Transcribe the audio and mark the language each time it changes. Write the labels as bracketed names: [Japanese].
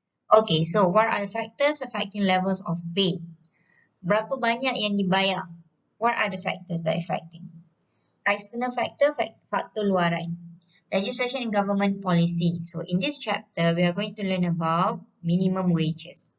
[English] Okay, so what are the factors affecting levels of pay? [Malay] Berapa banyak yang dibayar? [English] What are the factors that are affecting? External factor, [Malay] faktor luaran. [English] Legislation and government policy. So in this chapter, we are going to learn about minimum wages.